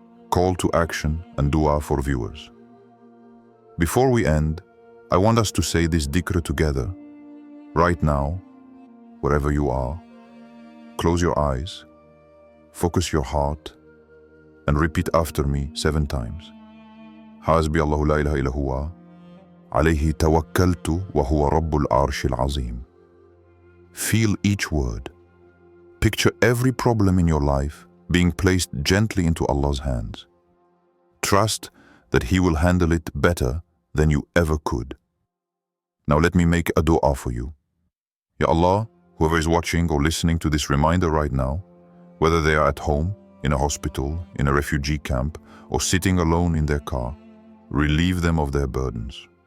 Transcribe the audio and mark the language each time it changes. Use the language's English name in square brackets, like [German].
[English] Call to action and dua for viewers. Before we end, I want us to say this dhikr together. Right now, wherever you are, close your eyes, focus your heart, and repeat after me 7 times. [Arabic] حسبي الله لا إله إلا هو عليه توكلت وهو رب العرش العظيم. [English] Feel each word. Picture every problem in your life being placed gently into Allah's hands. Trust that He will handle it better than you ever could. Now let me make a dua for you. Ya Allah, whoever is watching or listening to this reminder right now, whether they are at home, in a hospital, in a refugee camp, or sitting alone in their car, relieve them of their burdens.